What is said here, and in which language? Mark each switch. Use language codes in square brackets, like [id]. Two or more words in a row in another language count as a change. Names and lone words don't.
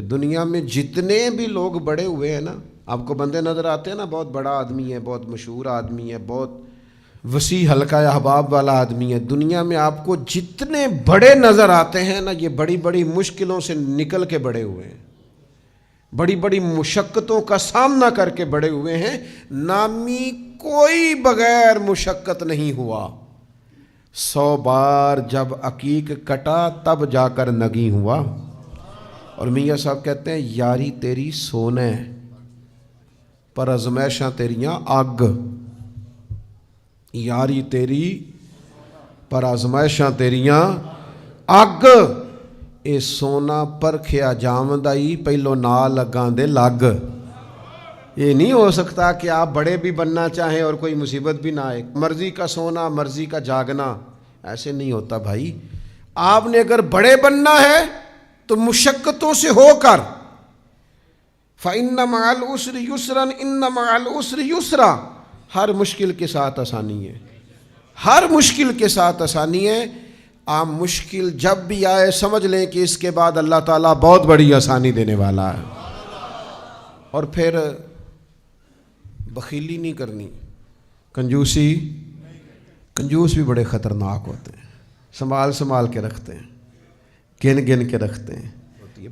[ur] دنیا میں جتنے بھی لوگ بڑے ہوئے ہیں نا، آپ کو بندے نظر آتے ہیں نا، بہت بڑا آدمی ہے، بہت مشہور آدمی ہے، بہت وسیع حلقہ احباب والا آدمی ہے، دنیا میں آپ کو جتنے بڑے نظر آتے ہیں نا، یہ بڑی بڑی مشکلوں سے نکل کے بڑے ہوئے ہیں، بڑی بڑی مشقتوں کا سامنا کر کے بڑے ہوئے ہیں۔ نامی کوئی بغیر مشقت نہیں ہوا، 100 بار جب عقیق کٹا تب جا کر نگیں ہوا۔ اور میاں صاحب کہتے ہیں [pa] یاری تیری سونے پر ازمائشاں تیریاں اگ، یاری تیری پر ازمائشاں تیریاں اگ، اے سونا پرکھیا جامدائی پہلو نال لگاں دے لگ۔ [ur] یہ نہیں ہو سکتا کہ آپ بڑے بھی بننا چاہیں اور کوئی مصیبت بھی نہ آئے، مرضی کا سونا مرضی کا جاگنا، ایسے نہیں ہوتا بھائی۔ آپ نے اگر بڑے بننا ہے تو مشقتوں سے ہو کر، [ar] فَإِنَّ مَعَ الْعُسْرِ يُسْرًا إِنَّ مَعَ الْعُسْرِ يُسْرًا، [ur] ہر مشکل کے ساتھ آسانی ہے، ہر مشکل کے ساتھ آسانی ہے۔ آپ مشکل جب بھی آئے سمجھ لیں کہ اس کے بعد اللہ تعالیٰ بہت بڑی آسانی دینے والا ہے۔ اور پھر بخیلی نہیں کرنی، کنجوسی، کنجوس بھی بڑے خطرناک ہوتے ہیں، سنبھال سنبھال کے رکھتے ہیں، گن گن کے رکھتے ہیں۔